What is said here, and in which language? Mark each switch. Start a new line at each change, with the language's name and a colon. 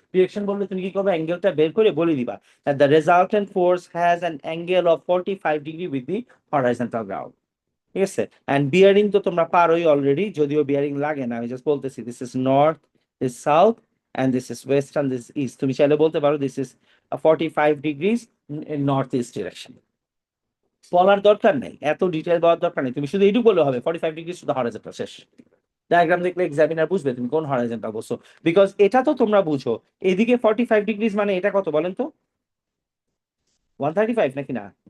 Bangla: Direction বললে তুমি কি করবে, অ্যাঙ্গেলটা বের করে বলে দিবা
English: The resultant force has an angle of 45 degree with the horizontal ground. ঠিক আছে।
Bangla: অ্যান্ড বিয়ারিং তো তোমরা পারোই অলরেডি, যদিও বিয়ারিং লাগে না, আমি জাস্ট বলতেছি
English: This is north, this south, and this is west and this east.
Bangla: তুমি চাইলে বলতে পারো
English: this is a 45 degrees in northeast direction.
Bangla: বলার দরকার নেই, এত ডিটেল বলার দরকার নেই, তুমি শুধু এইটুকু বললে হবে 45 ডিগ্রি শুধু হরাইজন্টাল, শেষ। ডায়াগ্রাম দেখলে এক্সামিনার বুঝবে তুমি কোন হরাইজন্টাল বলছো, বিকজ এটা তো তোমরা বুঝো। এদিকে 45 ডিগ্রিজ মানে এটা কত বলেন তো? 135 নাকি না?